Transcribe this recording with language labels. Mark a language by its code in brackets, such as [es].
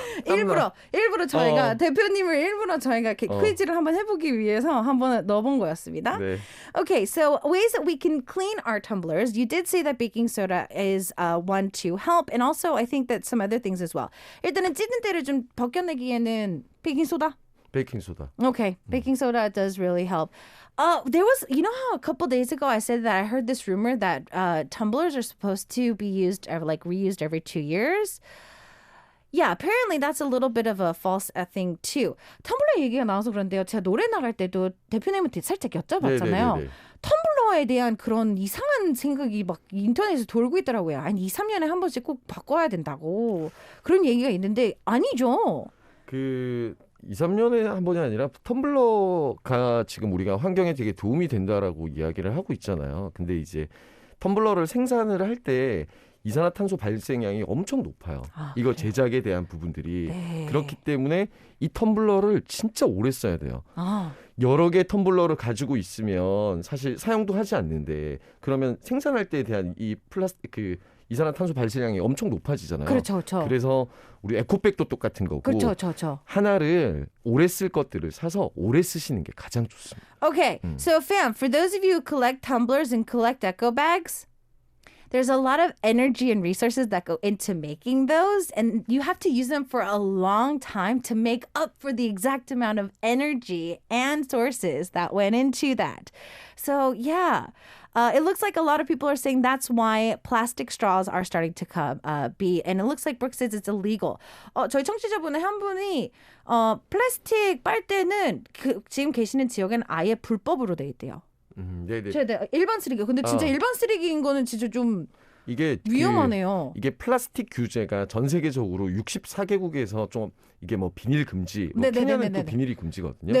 [ko] 일부러 저희가 대표님을 일부러 저희가 이렇게 퀴즈를 한번 해보기 위해서 한번 넣어본 거였습니다. 네. [en] Okay, so ways that we can clean our tumblers. You did say that baking soda is one to help, and also I think that some other things as well. [ko] 일단은 찌든 때를 좀 벗겨내기에는 베이킹 소다. 베이킹 소다. [en] Okay, baking soda does really help. There was, you know how a couple days ago I said that I heard this rumor that tumblers are supposed to be used, like reused every 2 years? Yeah, apparently that's a little bit of a false thing too. [ko] 텀블러 얘기가 나와서 그런데요. 제가 노래 나갈 때도 대표님한테 살짝 여쭤봤잖아요. 네네네네. 텀블러에 대한 그런 이상한 생각이 막 인터넷에 돌고 있더라고요. 아니 2, 3년에 한 번씩 꼭 바꿔야 된다고. 그런 얘기가 있는데 아니죠. 2, 3년에 한 번이 아니라 텀블러가 지금 우리가 환경에 되게 도움이 된다라고 이야기를 하고 있잖아요. 근데 이제 텀블러를 생산을 할 때 이산화탄소 발생량이 엄청 높아요. 이거 제작에 대한 부분들이. 네. 그렇기 때문에 이 텀블러를 진짜 오래 써야 돼요. 여러 개 텀블러를 가지고 있으면 사실 사용도 하지 않는데 그러면 생산할 때에 대한 이 플라스틱 이산화탄소 발생량이 엄청 높아지잖아요. 그렇죠, 그렇죠. 그래서 우리 에코백도 똑같은 거고 그렇죠, 그렇죠. 하나를 오래 쓸 것들을 사서 오래 쓰시는 게 가장 좋습니다. [en] Okay, so fam, for those of you who collect tumblers and collect eco bags, there's a lot of energy and resources that go into making those, and you have to use them for a long time to make up for the exact amount of energy and sources that went into that. So yeah, it looks like a lot of people are saying that's why plastic straws are starting to be, and it looks like Brooke says it's illegal. [ko] 저희 청취자분의 한 분이 플라스틱 빨대는 지금 계시는 지역엔 아예 불법으로 돼 있대요. 네네. 일반 쓰레기. 근데 진짜 일반 쓰레기인 거는 진짜 좀 이게 위험하네요. 이게 플라스틱 규제가 전 세계적으로 64개국에서 좀 이게 뭐 비닐 금지, 뭐 케냐는 또 비닐이 금지거든요.